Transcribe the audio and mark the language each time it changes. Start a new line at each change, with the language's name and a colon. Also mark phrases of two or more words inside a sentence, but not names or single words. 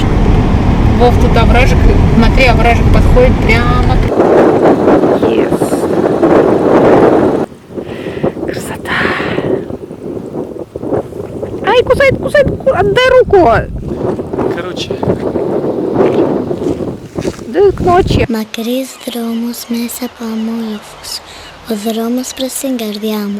Russian: Вов, тут овражек, смотри, овражек подходит прямо. Yes. Красота. Ай, кусает, отдай руку. Короче, Да к νочи.
Greek: Μακρύς δρόμος μέσα από αμόλοφους, ο δρόμος προς την καρδιά μου.